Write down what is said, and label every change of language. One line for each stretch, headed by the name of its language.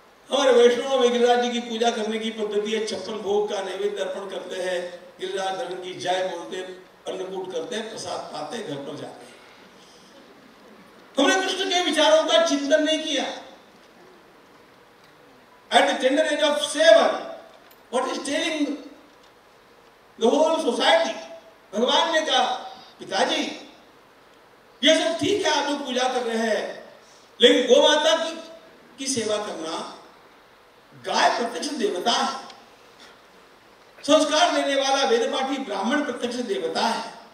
Hindi: हमारे वैष्णव में गिरिराज जी की पूजा करने की पद्धति है, 56 भोग का नैवेद्य अर्पण करते हैं, गिरिराज धर्म की जय बोलते, अन्नकूट करते हैं, प्रसाद पाते, घर पर जाते हैं। हमने कृष्ण के विचारों का चिंतन नहीं किया।
English: At the tender age of 7, what is telling the whole society?
Hindi: भगवान ने कहा, पिताजी ये सब ठीक है, आप लोग पूजा कर रहे हैं, लेकिन गौ माता की सेवा करना, गाय प्रत्यक्ष देवता है, संस्कार देने वाला वेदपाठी ब्राह्मण प्रत्यक्ष देवता है।